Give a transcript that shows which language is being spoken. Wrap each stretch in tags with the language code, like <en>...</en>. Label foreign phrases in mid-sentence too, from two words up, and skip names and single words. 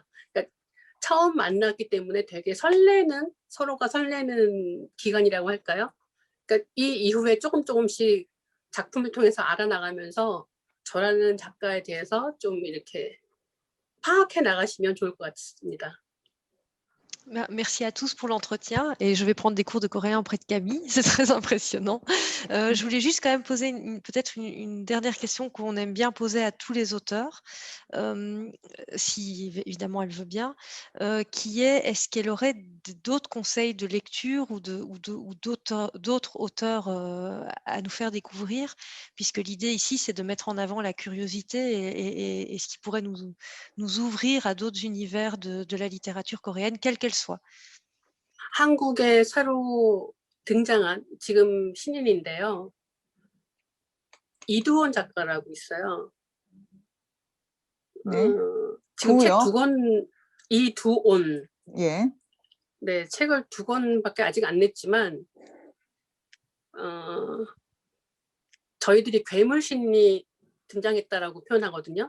<ko>그러니까 처음 만났기 때문에 되게 서로가 설레는 기간이라고 할까요? 그러니까 이 이후에 조금씩 작품을 통해서 알아나가면서 저라는 작가에 대해서 좀 이렇게 파악해 나가시면 좋을 것 같습니다.</ko> <fr>Merci à tous pour l'entretien et je vais prendre des cours de coréen auprès de Camille, c'est très impressionnant. Je voulais juste quand même poser peut-être une dernière question qu'on aime bien poser à tous les auteurs, si évidemment elle veut bien, qui est est-ce qu'elle aurait d'autres conseils de lecture ou d'autres auteurs à nous faire découvrir, puisque l'idée ici c'est de mettre en avant la curiosité et ce qui pourrait nous ouvrir à d'autres univers de la littérature coréenne, quelle qu'elle soit.</fr> <ko>한국에 새로 등장한 지금 신인인데요. 이두원 작가라고 있어요. 네. 지금 책 두요? 2권, 이두온. 예. 네, 책을 2권밖에 아직 안 냈지만 저희들이 괴물신이 등장했다라고 표현하거든요.</ko>